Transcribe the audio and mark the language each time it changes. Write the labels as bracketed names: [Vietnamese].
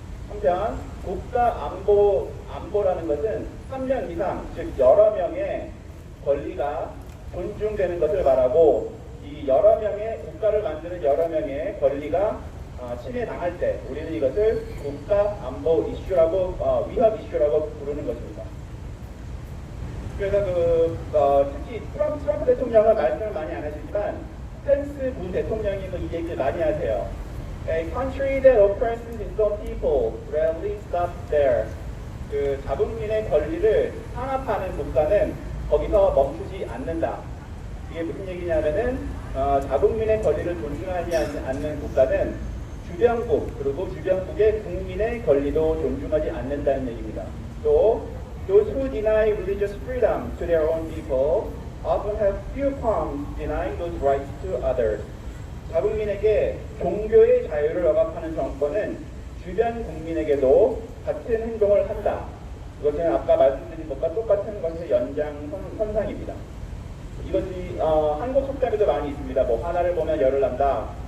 [Korean] 한편 국가 안보라는 것은 한 명 이상, 즉 여러 명의 권리가 존중되는 것을 말하고 이 여러 명의 국가를 만드는 여러 명의 권리가 침해당할 때 우리는 이것을 국가 안보 이슈라고 위협 이슈라고 부르는 것입니다. 그래서 특히 트럼프 대통령은 말씀을 많이 안 하시지만 펜스 부 대통령이 이 얘기를 많이 하세요. [English] A country that oppresses its own people rarely stops there. [Korean] 자국민의 권리를 탄압하는 국가는 거기서 멈추지 않는다. 이게 무슨 얘기냐면은 자국민의 권리를 존중하지 않는 국가는 주변국 그리고 주변국의 국민의 권리도 존중하지 않는다는 얘기입니다. [English] 또 those who deny religious freedom to their own people often have few qualms denying those rights to others. [Korean] 자국민에게 종교의 자유를 억압하는 정권은 주변 국민에게도 같은 행동을 한다. 이것은 아까 말씀드린 것과 똑같은 것의 연장선상입니다. 이것이 한국 속담에도 많이 있습니다. 하나를 보면 열을 난다.